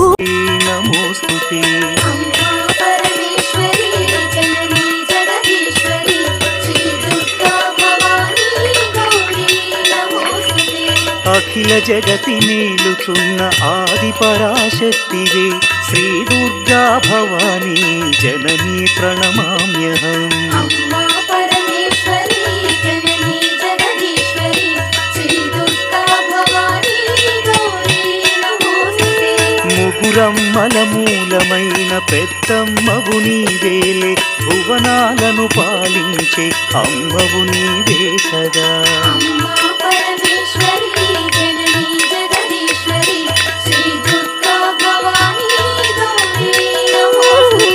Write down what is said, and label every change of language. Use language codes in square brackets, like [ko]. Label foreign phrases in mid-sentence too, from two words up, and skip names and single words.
[sa] నమోస్తుతే अम्बा परमेश्वरी जननी जगदीश्वरी श्री दुर्गा भवानी गौरी नमोस्तुते [te] అఖిల జగతి మేలుచున్న ఆది పరాశక్తివే శ్రీ దుర్గా భవానీ [sa] జననీ ప్రణమామ్యహం अम्बा परमेश्वरी जननी जगदीश्वरी श्री दुर्गा भवानी गौरी नमोस्तुते [te] ముగురమ్మల పెద్దమ్మవు నీవేలే భువనాలను పాలించే అమ్మవు నీవే కదా. [sa] అమ్మా పరమేశ్వరి జననీ జగదీశ్వరి శ్రీ దుర్గా భవానీ గౌరీ నమోస్తుతే.